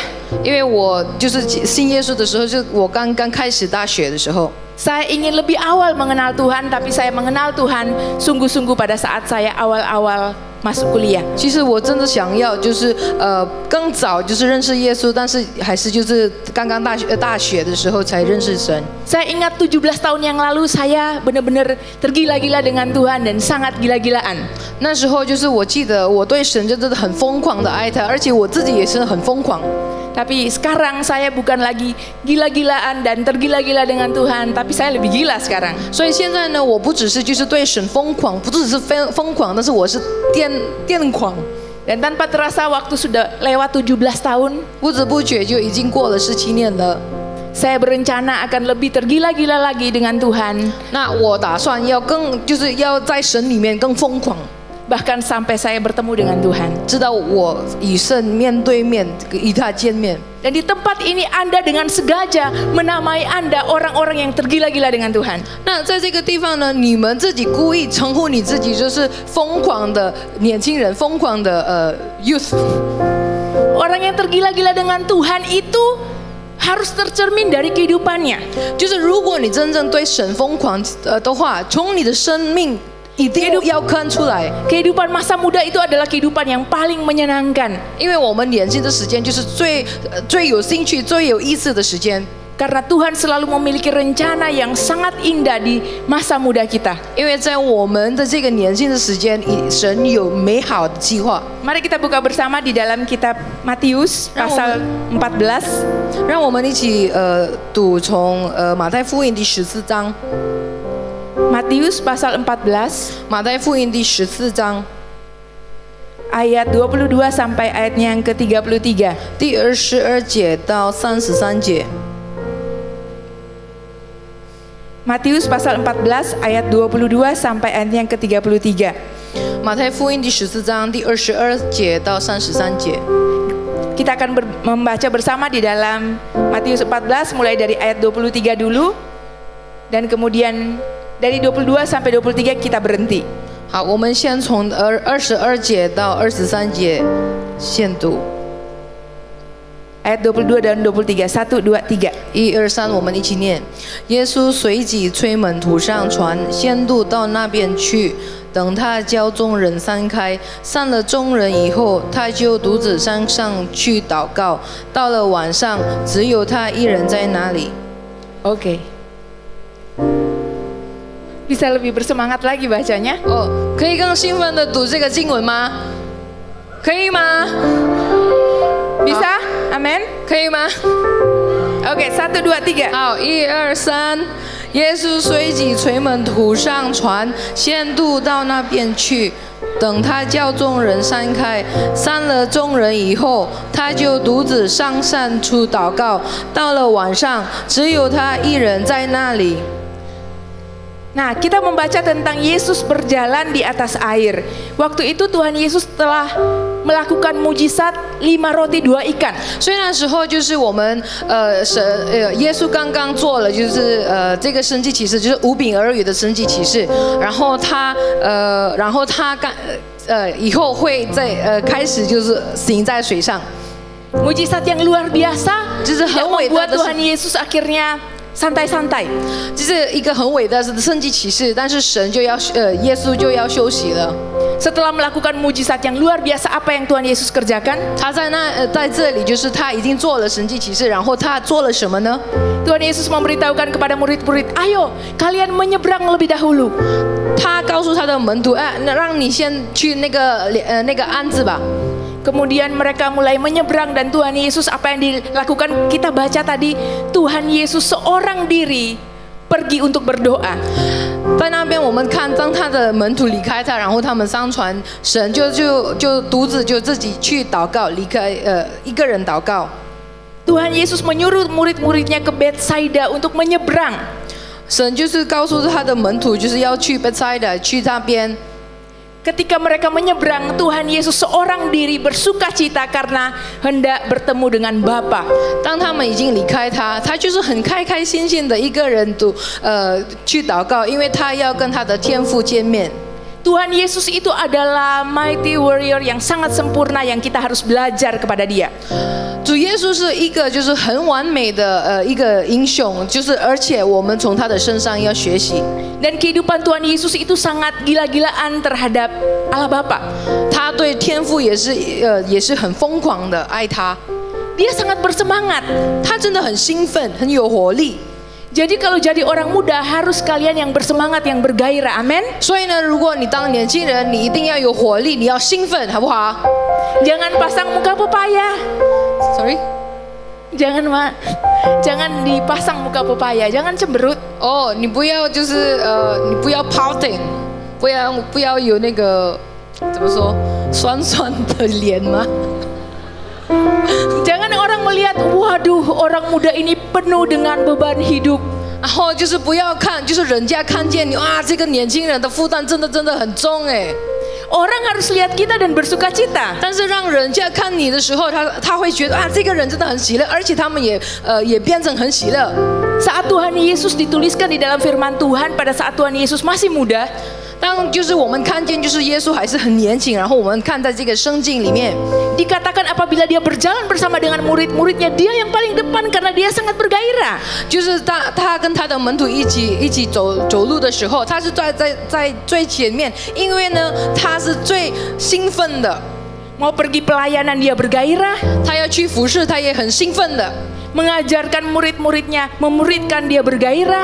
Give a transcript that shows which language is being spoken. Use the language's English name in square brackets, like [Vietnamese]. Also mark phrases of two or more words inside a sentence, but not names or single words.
[Chinese] 因为我就是信耶稣的时候，就我刚刚开始大学的时候。 [Indonesian] Saya ingin lebih awal mengenal Tuhan, tapi saya mengenal Tuhan sungguh-sungguh pada saat saya awal-awal masuk kuliah. [Chinese] 其实我真的想要就是更早就是认识耶稣，但是还是就是刚刚大学的时候才认识神。 [Indonesian] Saya ingat 17 tahun yang lalu saya benar-benar tergila-gila dengan Tuhan dan sangat gila-gilaan. [Chinese] 那时候就是我记得我对神就真的很疯狂的爱他，而且我自己也是很疯狂。 [Indonesian] Tapi sekarang saya bukan lagi gila-gilaan dan tergila-gila dengan Tuhan, tapi saya lebih gila sekarang. [Chinese] 所以现在呢，我不只是就是对神疯狂，不只是疯狂，但是我是癫狂。 [Indonesian] Dan tanpa terasa waktu sudah lewat 17 tahun, [Chinese] 不知不觉就已经过了17年了。 [Indonesian] saya berencana akan lebih tergila-gila lagi dengan Tuhan. [Chinese] 那我打算要就是要在神里面更疯狂， [Indonesian] Bahkan sampai saya bertemu dengan Tuhan. [Chinese] 直到我与神面对面与他见面。 [Indonesian] Dan di tempat ini Anda dengan sengaja menamai Anda orang-orang yang tergila-gila dengan Tuhan. [Chinese] 那在这个地方呢，你们自己故意称呼你自己就是疯狂的年轻人，疯狂的 youth。 [Indonesian] Orang yang tergila-gila dengan Tuhan itu harus tercermin dari kehidupannya. [Chinese] 就是如果你真正对神疯狂的话，从你的生命一定要看出来。 [Indonesian] Kehidupan masa muda itu adalah kehidupan yang paling menyenangkan. [Chinese] 因为我们年轻的时间就是最有兴趣、最有意思的时间。 [Indonesian] Karena Tuhan selalu memiliki rencana yang sangat indah di masa muda kita. [Chinese] 因为在我们的这个年轻的时间，神有美好的计划。 [Indonesian] Mari kita buka bersama di dalam kitab Matius pasal 14. [Chinese] 让我们一起读从马太福音第14章。 [Indonesian] Matius pasal 14 [Chinese] 马太福音第14章 [Indonesian] ayat 22 sampai ayatnya yang ke-33. [Chinese] 第22节到33节。 [Indonesian] Matius pasal 14 ayat 22 sampai ayatnya yang ke-33. [Chinese] 马太福音第14章第22节到33节。 [Indonesian] Kita akan membaca bersama di dalam Matius 14 mulai dari ayat 23 dulu. Dan kemudian dari 22 sampai 23 kita berhenti. [Chinese] 好，我们先从22节到23节先读。 [Indonesian] Ayat 22 dan 23. 1, 2, 3. [Chinese] 1、2、3，我们一起念。耶稣随即催门徒上船，先渡到那边去。等他叫众人散开，散了众人以后，他就独自山上去祷告。到了晚上，只有他一人在那里。 [Indonesian] Oke. Bisa lebih bersemangat lagi bacanya? [Chinese] 哦，可以更兴奋的读这个经文吗？可以吗？ [Indonesian] Bisa? Amin? [Chinese] 可以吗？ [Indonesian] Oke, 1, 2, 3. [Chinese] 好，1、2、3。耶稣随即催门徒上船，先渡到那边去。等他叫众人散开，散了众人以后，他就独自上山去祷告。到了晚上，只有他一人在那里。 [Indonesian] Nah, kita membaca tentang Yesus berjalan di atas air. Waktu itu Tuhan Yesus telah melakukan mujizat 5 roti 2 ikan. [Chinese] 所以那时候就是我们耶稣刚刚做了就是这个神迹奇事，就是5饼2鱼的神迹奇事。然后他以后会在开始就是行在水上。 [Indonesian] Mujizat yang luar biasa, [Chinese] 就是很伟大 [Indonesian] membuat [Chinese] 的 [Indonesian] Tuhan Yesus akhirnya santai-santai. [Chinese] 就是一个很伟大的神迹奇事，但是耶稣就要休息了。 [Indonesian] Setelah melakukan mujizat yang luar biasa, apa yang Tuhan Yesus kerjakan? [Chinese] 他在这里就是他已经做了神迹奇事，然后他做了什么呢？ [Indonesian] Tuhan Yesus memberitahukan kepada murid-murid, ayo kalian menyeberang lebih dahulu. 他告诉他的门徒，让你先去那个安置吧。 Kemudian mereka mulai menyeberang dan Tuhan Yesus apa yang dilakukan? Kita baca tadi, Tuhan Yesus seorang diri pergi untuk berdoa. [Chinese] 在那边我们看，当他的门徒离开他，然后他们上船，神就独自就自己去祷告，离开一个人祷告。 [Indonesian] Tuhan Yesus menyuruh murid-muridnya ke Betsaida untuk menyeberang. [Chinese] 神就是告诉他的门徒，就是要去Betsaida，去那边。 [Indonesian] Ketika mereka menyeberang, Tuhan Yesus seorang diri bersuka cita karena hendak bertemu dengan Bapa. [Chinese] 当他们已经离开他，他就是很开心心的一个人去祷告，因为他要跟他的天父见面。 [Indonesian] Tuhan Yesus itu adalah [English] mighty warrior [Indonesian] yang sangat sempurna yang kita harus belajar kepada Dia. [Chinese] 主耶稣是一个就是很完美的一个英雄，就是而且我们从他的身上要学习。 [Indonesian] Dan kehidupan Tuhan Yesus itu sangat gila-gilaan terhadap Allah Bapa. [Chinese] 他对天父也是很疯狂的爱他， [Indonesian] Dia sangat bersemangat. [Chinese] 他真的很兴奋，很有活力。 [Indonesian] Jadi kalau jadi orang muda harus kalian yang bersemangat, yang bergairah. Amin. [Chinese] 所以呢，如果你当年轻人，你一定要有活力，你要兴奋，好不好？ [Indonesian] Jangan pasang muka pepaya. Sorry. Jangan dipasang muka pepaya, jangan cemberut. [Chinese] 哦，你不要就是你不要 pouting， 不要有那个怎么说酸酸的脸吗？ [Indonesian] Jangan orang melihat, waduh orang muda ini penuh dengan beban hidup. [Chinese] 然后就是不要看，就是人家看见你，哇，这个年轻人的负担真的很重哎。 [Indonesian] Orang harus lihat kita dan bersuka cita. [Chinese] 但是让人家看你的时候，他会觉得啊，这个人真的很喜乐，而且他们也变成很喜乐。 [Indonesian] Saat Tuhan Yesus dituliskan di dalam firman Tuhan pada saat Tuhan Yesus masih muda. [Chinese] 当就是我们看见，就是耶稣还是很年轻，然后我们看在这个圣经里面， [Indonesian] Dikatakan apabila dia berjalan bersama dengan murid-muridnya, dia yang paling depan karena dia sangat bergairah. [Chinese] 就是他跟他的门徒一起走路的时候，他是在最前面，因为呢他是最兴奋的。 [Indonesian] Mau pergi pelayanan dia bergairah. [Chinese] 他要去服侍，他也很兴奋的。 [Indonesian] Mengajarkan murid-muridnya, memuridkan dia bergairah.